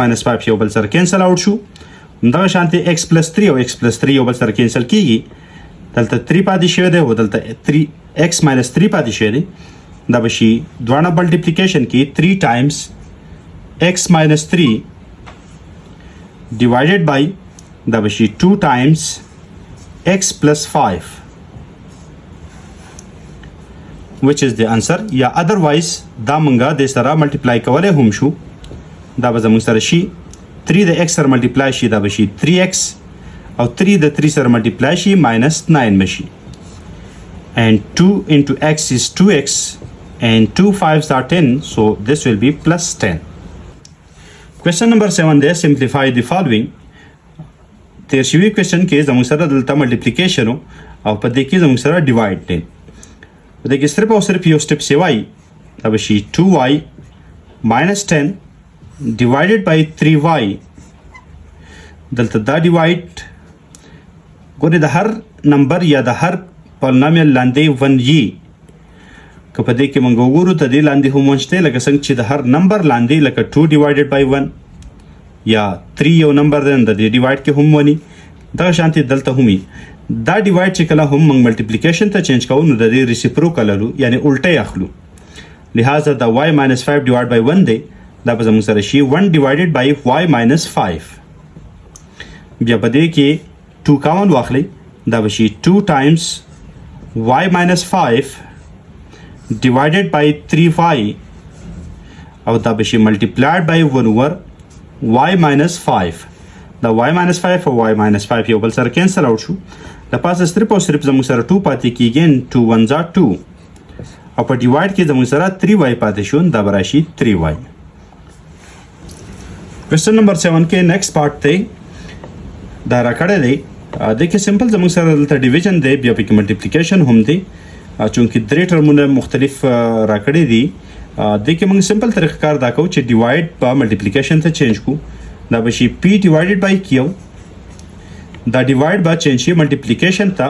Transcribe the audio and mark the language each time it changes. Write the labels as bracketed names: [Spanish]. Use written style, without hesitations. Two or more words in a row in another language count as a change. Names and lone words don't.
[Pashto] minus 5 یو بل سره کینسل آوټ شو همدغه شانتي [English] x plus 3 [Pashto] او [English] x plus 3 [Pashto] یو بل سره کینسل کیږي دلته 3 پاتې شوی دی او دلته [English] 3 x minus 3 [Pashto] پاتې شوی دی دا به شي دواړه ملټیپلیکیشن کې [English] 3 times x minus 3 divided by [Pashto] دا به شي [English] 2 times x plus 5 which is the answer [Pashto] یا otherwise دا مونږه د سره ملټیپلای کولای هم شو دا به زموږ سره شي 3 د x سره ملټیپلای شي دا به شي 3x او 3 د 3 سره ملټیپلای شي minus 9 بشي [English] and 2 into x is 2x and 2 5s are 10 so this will be plus 10. question number 7 there simplify the following [Pashto] تیر شوی question کې زموږ سره دلته ملټیپلیکیشن او په دې کې زموږ سره ډیوایډ دی په دې کې صرف او صرف یو سټپ سیوای دا به شي [English] 2y minus 10 divided by 3y [Pashto] دلته دا ډیوایډ ګورې د هر نمبر یا د هر پالینومیل لاندې 1 یي که په دې کې موږ وګورو ته دې لاندې هم ونشته لکه څنګه چې د هر نمبر لاندې لکه [English] 2 divided by 1 [Pashto] یا 3 یو نمبر دی د دې ډیوایډ کې هم ونی دا شانتي دلته هم دا ډیوایډ چې کله هم موږ ملټیپلیکیشن ته چینج کوو نو د دې ریسیپروکل لرو یعنی الټه اخلو لہذا دا [English] y minus 5 divided by 1 [Pashto] دی دا به زموږ سره شي [English] 1 divided by y minus 5 [Pashto] بیا په دې کې 2 کامن واخلئ دا به شي [English] 2 times y minus 5 divided by 3y [Pashto] او دا به شي [English] multiplied by 1 over y minus 5 [Pashto] دا [English] y minus 5 [Pashto] او [English] y minus 5 [Pashto] یو بل سره کینسل آوټ شو د پاسه صرف او صرف زموږ سره 2 پاتې کیږي 2 1 are 2 او په ډیوایډ کې زموږ سره 3y پاتې شو دا به راشي 3y. [English] question number 7 [Pashto] کې [English] next part [Pashto] ته دا راکړی دی د کې سمپل زموږ سره دلته ډیویژن دی بیا پکې ملټیپلیکیشن هم دی چونکې درې ټرمونه مختلف راکړي دي دې کې موږ سمپل طریقه کار دا کوو چې ډیوایډ په ملټیپلیکیشن ته چینج کو دا به شي p [English] divided by [Pashto] q دا ډیوایډ به چینج شي ملټیپلیکیشن ته